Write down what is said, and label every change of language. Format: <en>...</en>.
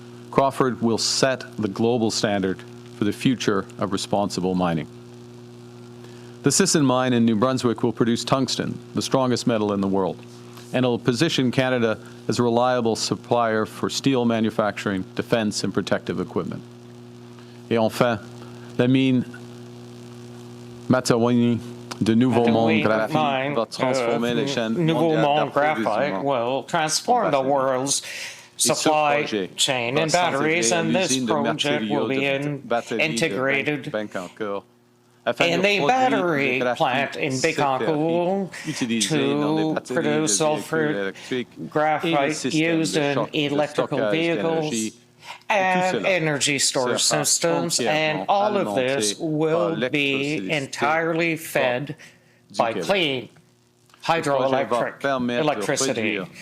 <en>Crawford will set the global standard for the future of responsible mining. The Sisson mine in New Brunswick will produce tungsten, the strongest metal in the world. and it'll position Canada as a reliable supplier for steel manufacturing, defense, and protective equipment.</en> <fr>Et enfin, la mine Matawini de Nouveau Monde Graphite va transformer les chaînes mondiales d'approvisionnement.</fr> <en>Will transform the world's supply chain in batteries, and this project will be integrated in the battery plant in Bécancour to produce sulfur graphite used in electrical vehicles and energy storage systems, and all of this will be entirely fed by clean hydroelectric electricity.</en>